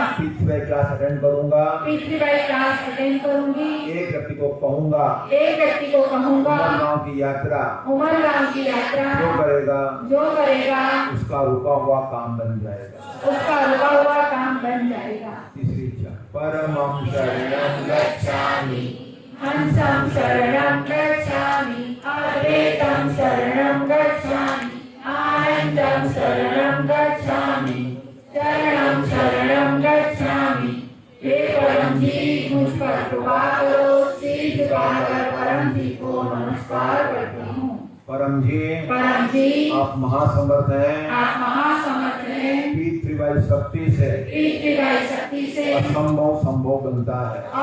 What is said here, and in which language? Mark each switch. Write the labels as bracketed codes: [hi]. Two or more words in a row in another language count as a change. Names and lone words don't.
[hi] पिछले क्लास अटेंड करूंगा। पिछली बार क्लास अटेंड करूंगी। एक व्यक्ति को कहूंगा उमरगाम की यात्रा उमरगाम की यात्रा जो करेगा उसका रुका हुआ काम बन जाएगा। रुका हुआ काम बन जाएगा। तीसरी इच्छा [sa] परमं शरणं गच्छामि हंसं शरणं गच्छामि अद्वैतं शरणं गच्छामि आनंदं शरणं गच्छामि शरणं शरणं गच्छामि। [hi] हे परम जी मुझ पर कृपा करो। सिर झुकाकर परम जी को नमस्कार करती हूँ। परम जी आप महासमर्थ हैं। त्रिवाई शक्ति से असंभव संभव बनता है।